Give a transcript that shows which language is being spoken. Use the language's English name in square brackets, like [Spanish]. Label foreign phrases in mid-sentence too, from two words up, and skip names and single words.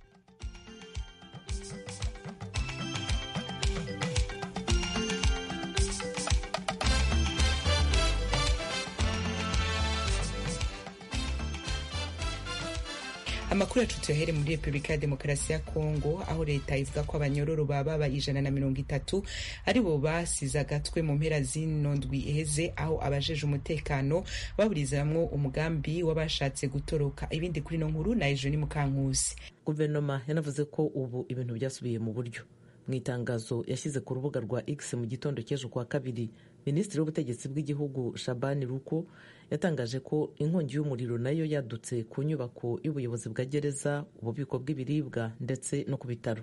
[Rundi] Amakuru yacu tuyahere muri Republika ya Demokarasi ya Kongo, aho leta ivuga ko abanyororo baba 130 aribo basize agatwe mu mpera zino ndwi iheze, aho abajeje umutekano baburizamwo umugambi w'abashatse gutoroka. Ibindi kuri no nkuru na Ejo ni Mukankusi. [Kinyarwanda] Guverinoma yanavuze ko ubu ibintu byasubiye mu buryo. Mu itangazo yashyize ku rubuga rwa X mu gitondo cy'ejo kwa kabiri, Minisitiri w'ubutegetsi bw'igihugu Shabani Ruko yatangaje ko inkongi y'umuriro nayo yadutse ku nyubako y'ubuyobozi bwa gereza, ububiko bw'ibiribwa ndetse no ku bitaro.